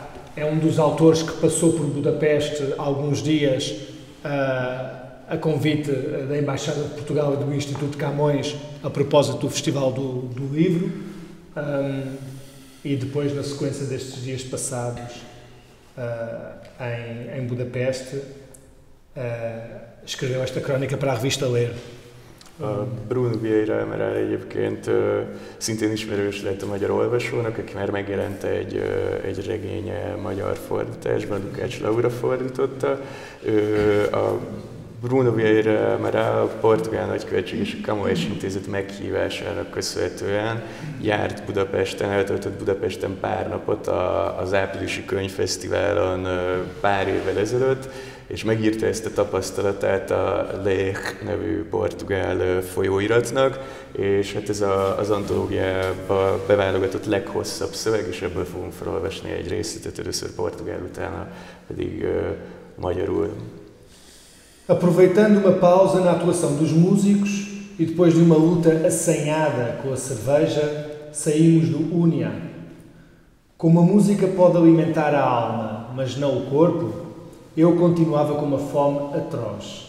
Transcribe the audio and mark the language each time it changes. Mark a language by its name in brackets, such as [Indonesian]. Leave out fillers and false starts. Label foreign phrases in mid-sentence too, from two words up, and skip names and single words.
[Portuguese] É um dos autores que passou por Budapeste alguns dias a convite da Embaixada de Portugal e do Instituto Camões a propósito do Festival do Livro, e depois, na sequência destes dias passados em Budapeste, escreveu esta crónica para a revista Ler. [Hungarian] Bruno Vieira Amaral egyébként szintén ismerős lett a magyar olvasónak, aki már megjelent egy regénye magyar fordításban, Lukács Laura fordította. A Bruno Vieira Amaral a portugál nagykövetség és a Camões Intézet meghívásának köszönhetően járt Budapesten, eltöltött Budapesten pár napot az áprilisi könyvfesztiválon pár évvel ezelőtt, és megírta ezt a tapasztalatát a Lech nevű portugál folyóiratnak, és hát ez az antológiába beválogatott leghosszabb szöveg, és ebből fogunk felolvasni egy részletet, először portugál, utána pedig magyarul. [Portuguese] Aproveitando uma pausa na atuação dos músicos e depois de uma luta assanhada com a cerveja, saímos do Unia. Como a música pode alimentar a alma, mas não o corpo, eu continuava com uma fome atroz.